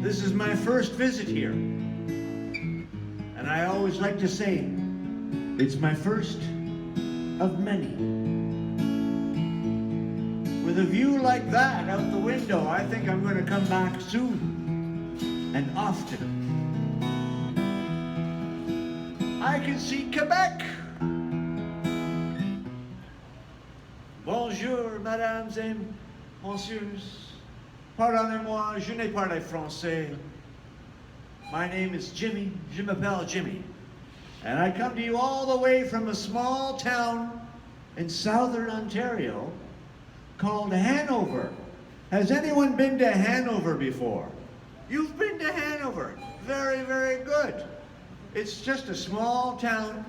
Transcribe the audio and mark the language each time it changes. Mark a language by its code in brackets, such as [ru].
[en] This is my first visit here, and I always like to say it's my first of many. With a view like that out the window, I think I'm going to come back soon and often. I can see Quebec. [fr] Bonjour, mesdames et messieurs. Pardonnez-moi, je ne parle français. [en] My name is Jimmy. [fr] Je m'appelle Jimmy. [en] And I come to you all the way from a small town in southern Ontario called Hanover. Has anyone been to Hanover before? You've been to Hanover. Very, very good. It's just a small town.